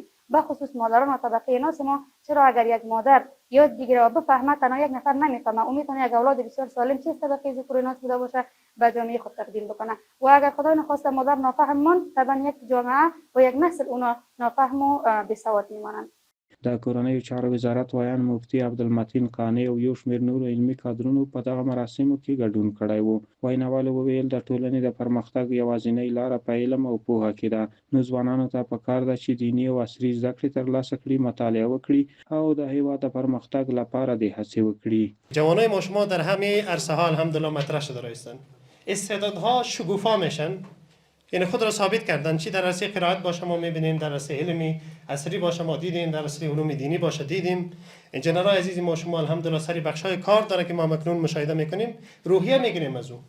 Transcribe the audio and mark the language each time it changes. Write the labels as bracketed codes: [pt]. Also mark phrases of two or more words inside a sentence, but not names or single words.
[fa] به خصوص مادران و طبقه ناس ما، چرا اگر یک مادر یاد بگیره و بفهمه تنها یک نفر نمیفهمه، او میتونه یک اولاد بسیار سالم چه طبقه ذکر ناس بوده باشه به جامعه خود تقدیم بکنه. و اگر خدای نخواسته مادر نافهم ماند، طبعا یک جامعه و یک نسل اونا نافهم و بی‌سواد میمانند. [ps] د کورنیو چارو وزارت ویان مفتي عبدالمتین قانع او یو شمېر نورو علمي کادرونو په دغه مراسمو کې ګډون کړی و. ویناوالو وویل د ټولنې د پرمختګ یوازینۍ لاره په علم او پوهه کې ده، نو ځوانانو ته پکار ده چې دیني او عصري زده کړې ترلاسه کړي، مطالعه وکړي او د هېواد د پرمختګ لپاره دې هڅې وکړي. [fa] جوانای ما شما در همه عرصه ها الحمدلله مطرح شده هستند. استعدادها شکوفا میشن، یعنی خود را ثابت کردن. چی در عرصه قرائت باشه ما میبینیم، در عرصه علمی عصری باشه ما دیدیم، در عرصه علوم دینی باشه دیدیم. انجینرهای عزیز ما شما الحمدلله سری بخشای کار داره که ما مکنون مشاهده میکنیم، روحیه میگیریم از او.